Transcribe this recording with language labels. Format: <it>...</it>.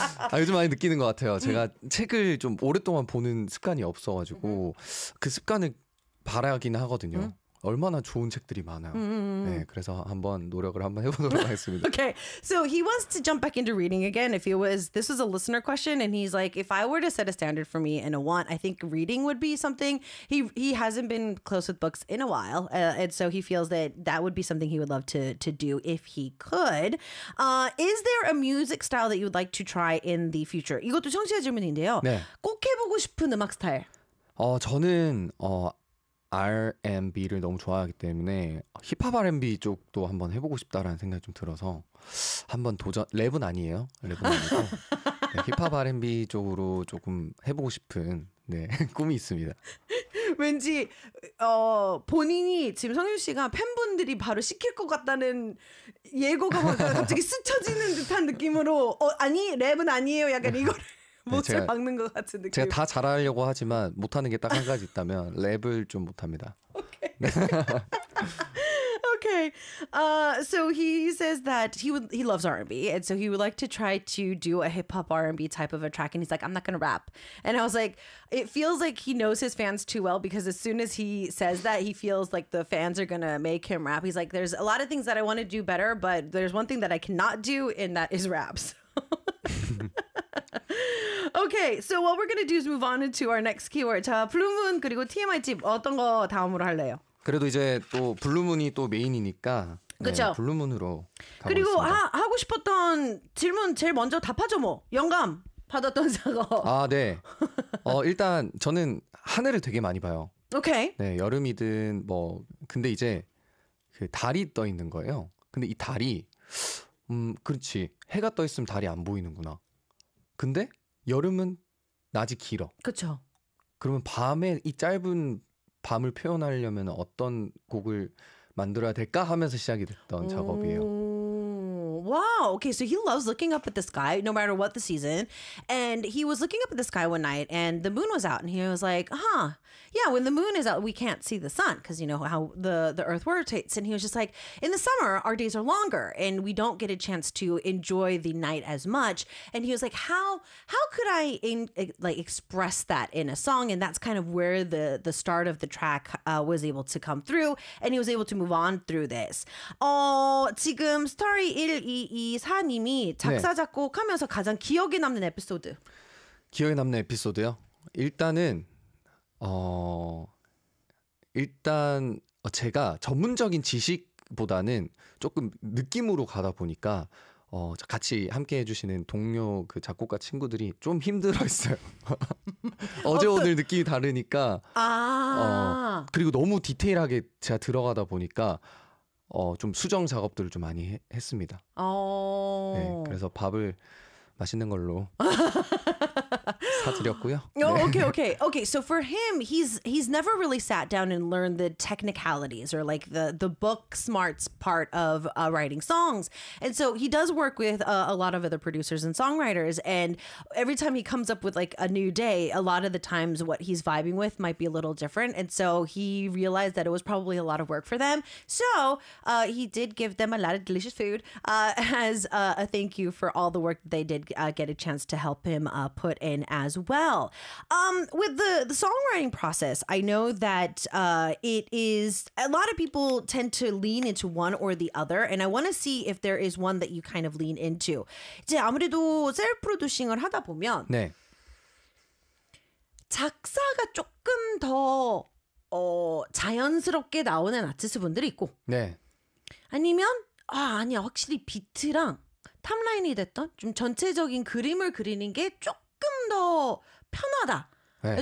<ko>아, 요즘 많이 느끼는 것 같아요. 제가 책을 좀 오랫동안 보는 습관이 없어가지고 그 습관을 바라긴 하거든요. 얼마나 좋은 책들이 많아요. 네, 그래서 한번 노력을 한번 해보도록 하겠습니다.</ko> <en>Okay, so he wants to jump back into reading again. This was a listener question, and he's like, if I were to set a standard for me and a want, I think reading would be something. He hasn't been close with books in a while, and so he feels that that would be something he would love to do if he could. Is there a music style that you would like to try in the future?</en> <ko>이것도 청취자 질문인데요. 네. 꼭 해보고 싶은 음악 스타일. 저는 R&B를 너무 좋아하기 때문에 힙합 R&B 쪽도 한번 해보고 싶다라는 생각이 좀 들어서 한번 도전, 랩은 아니에요. 랩은 아니고 네, 힙합 R&B 쪽으로 조금 해보고 싶은 네, 꿈이 있습니다. 왠지 본인이 지금 성윤 씨가 팬분들이 바로 시킬 것 같다는 예고가 갑자기 스쳐지는 듯한 느낌으로 아니 랩은 아니에요 약간 이거를 못을 네, 박는 것 같은 느낌. 제가 다 잘하려고 하지만 못하는 게 딱 한 가지 있다면 랩을 좀 못합니다.</ko> <en>오케이. 오케이. So he says that he loves R&B, and so he would like to try to do a hip hop R&B type of a track. And he's like, I'm not gonna rap. And I was like, it feels like he knows his fans too well, because as soon as he says that, he feels like the fans are gonna make him rap. He's like, there's a lot of things that I want to do better, but there's one thing that I cannot do, and that is rap. Okay, so what we're gonna do is move on to our next keyword.</en> <ko>자, 블루문 그리고 TMI 집 어떤 거 다음으로 할래요? 그래도 이제 또 블루문이 또 메인이니까. 그렇죠. 네, 블루문으로. 그리고 하고 싶었던 질문 제일 먼저 답하죠 뭐. 영감 받았던 작업. 아 네. 일단 저는 하늘을 되게 많이 봐요.</ko> <en>오케이.</en> <ko>네, 여름이든 뭐 근데 이제 그 달이 떠 있는 거예요. 근데 이 달이 그렇지 해가 떠 있으면 달이 안 보이는구나. 근데 여름은 낮이 길어. 그렇죠. 그러면 밤에 이 짧은 밤을 표현하려면 어떤 곡을 만들어야 될까 하면서 시작이 됐던 작업이에요.</ko> <en>Wow. Okay. So he loves looking up at the sky, no matter what the season. And he was looking up at the sky one night, and the moon was out. And he was like, "Huh? Yeah. When the moon is out, we can't see the sun because you know how the Earth rotates." And he was just like, "In the summer, our days are longer, and we don't get a chance to enjoy the night as much." And he was like, "How could I express that in a song?" And that's kind of where the start of the track was able to come through, and he was able to move on through this.</en> <ko>지금 story 1 이 사님이 작사 작곡하면서 네. 가장 기억에 남는 에피소드. 기억에 남는 에피소드요? 일단은 일단 제가 전문적인 지식보다는 조금 느낌으로 가다 보니까 같이 함께 해주시는 동료 그 작곡가 친구들이 좀 힘들어했어요. 어제 오늘 느낌이 다르니까. 아. 그리고 너무 디테일하게 제가 들어가다 보니까. 좀 수정 작업들을 좀 많이 했습니다. 네, 그래서 밥을 맛있는 걸로 사드렸고요.</ko> <en>Oh, okay, okay, okay. So for him, he's never really sat down and learned the technicalities or like the book smarts part of writing songs. And so he does work with a lot of other producers and songwriters. And every time he comes up with like a new day, a lot of the times what he's vibing with might be a little different. And so he realized that it was probably a lot of work for them. So he did give them a lot of delicious food as a thank you for all the work that they did get a chance to help him put in as well. With the songwriting process, I know that it is a lot of people tend to lean into one or the other, and I want to see if there is one that you kind of lean into.</en> <ko>이제 아무래도 셀프 프로듀싱을 하다 보면 네. 작사가 조금 더 자연스럽게 나오는 아티스트분들이 있고 네. 아니면 아니야 확실히 비트랑 탑라인이 됐던 좀 전체적인 그림을 그리는 게 조금 더 편하다. 네.</ko>